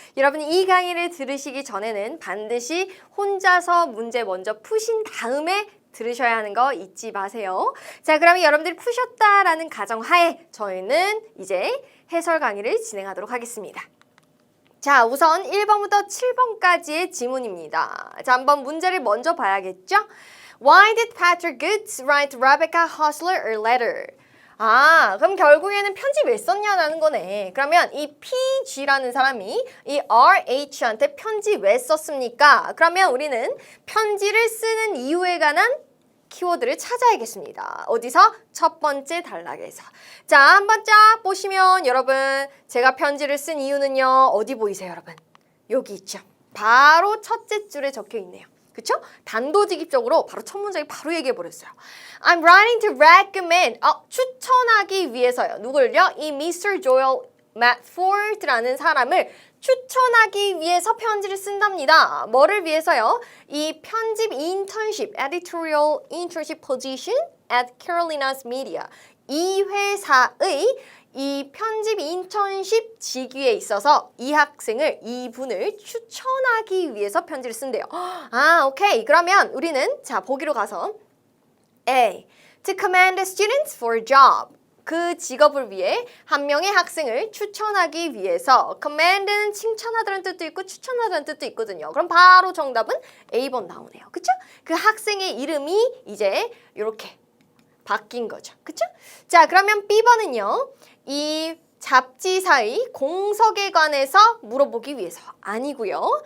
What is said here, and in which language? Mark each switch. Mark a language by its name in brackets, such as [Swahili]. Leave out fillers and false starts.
[Korean] 여러분이 이 강의를 들으시기 전에는 반드시 혼자서 문제 먼저 푸신 다음에 들으셔야 하는 거 잊지 마세요. 자, 그러면 여러분들이 푸셨다라는 가정하에 저희는 이제 해설 강의를 진행하도록 하겠습니다. 자, 우선 1번부터 7번까지의 지문입니다. 자, 한번 문제를 먼저 봐야겠죠? [English] Why did Patrick Goods write Rebecca Hostler a letter? [Korean] 아, 그럼 결국에는 편지 왜 썼냐라는 거네. 그러면 이 PG라는 사람이 이 RH한테 편지 왜 썼습니까? 그러면 우리는 편지를 쓰는 이유에 관한 키워드를 찾아야겠습니다. 어디서? 첫 번째 단락에서. 자, 한번 쫙 보시면 여러분 제가 편지를 쓴 이유는요. 어디 보이세요, 여러분? 여기 있죠. 바로 첫째 줄에 적혀 있네요. 그쵸? 단도직입적으로 바로 첫 문장이 바로 얘기해버렸어요. [English] I'm writing to recommend. [Korean] 추천하기 위해서요. 누굴요? 이 Mr. Joel Matford라는 사람을 추천하기 위해서 편지를 쓴답니다. 뭐를 위해서요? 이 편집 인턴십, [English] editorial internship position at Carolina's Media. [Korean] 이 회사의 이 편집 인턴십 직위에 있어서 이분을 추천하기 위해서 편지를 쓴대요. 아, 오케이. 그러면 우리는 자, 보기로 가서 A. [English] To commend students for a job. [Korean] 그 직업을 위해 한 명의 학생을 추천하기 위해서 commend는 칭찬하다는 뜻도 있고 추천하다는 뜻도 있거든요. 그럼 바로 정답은 A번 나오네요. 그쵸? 그 학생의 이름이 이제 이렇게 바뀐 거죠. 그쵸? 자, 그러면 B번은요. 이 잡지사의 공석에 관해서 물어보기 위해서 아니고요.